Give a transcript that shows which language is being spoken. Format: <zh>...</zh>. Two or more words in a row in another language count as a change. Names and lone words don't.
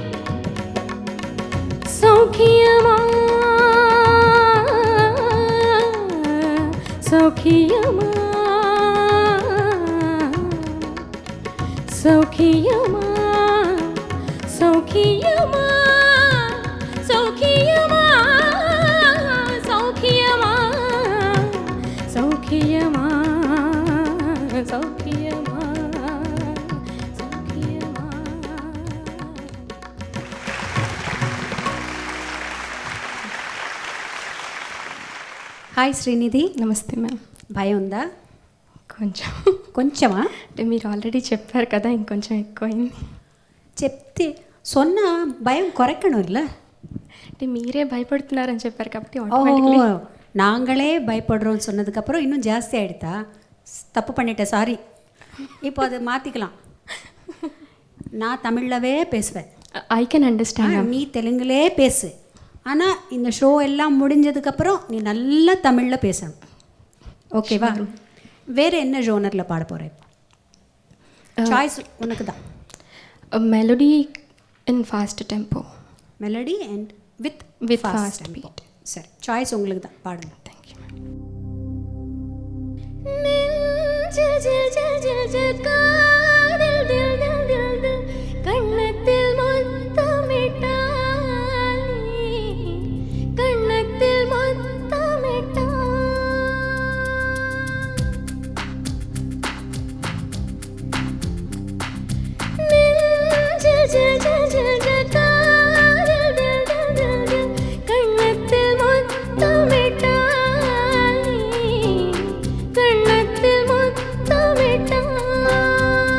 <ta>சௌக்கியமா சௌக்கியமா சௌக்கியமா சௌக்கியமா சௌக்கியமா சௌக்கியமா சௌக்கியமா சௌக்கியமா சௌக்கியமா</ta> <te>హాయ్ శ్రీనిధి నమస్తే మ్యామ్ భయం ఉందా కొంచెం కొంచెమా అంటే మీరు ఆల్రెడీ చెప్పారు కదా ఇంకొంచెం ఎక్కువైంది</te> <ta>చెప్తే சொன்னா பயம் குறைக்கணும் இல்லை</ta> <te>అంటే మీరే భయపడుతున్నారని చెప్పారు కాబట్టి</te> <ta>ஓ automatically நாங்களே பயப்படுறோம்னு சொன்னதுக்கப்புறம் இன்னும் ஜாஸ்தி ஆகிடுதா தப்பு பண்ணிட்டேன் சாரி இப்போ அதை மாற்றிக்கலாம் நான் தமிழ்லவே பேசுவேன்</ta> <en>I can understand ma'am.</en> <ta>நீ தெலுங்குலே பேசு ஆனால் இந்த ஷோ எல்லாம் முடிஞ்சதுக்கப்புறம் நீ நல்லா தமிழில் பேசணும் ஓகேவா வேறு என்ன ஜோனரில் பாட போகிற இப்போ சாய்ஸ் உனக்கு தான்</ta> <en>A melody in fast tempo. melody and With fast beat.</en> <ta>சரி சாய்ஸ் உங்களுக்கு தான் பாடுங்க</ta> <en>Thank you.</en> <ta>கண்ணத்தில் முத்தமிட்டாய் கண்ணத்தில் முத்தமிட்டாய் கண்ணத்தில் முத்தமிட்டாய் கண்ணத்தில் முத்தமிட்டாய்</ta>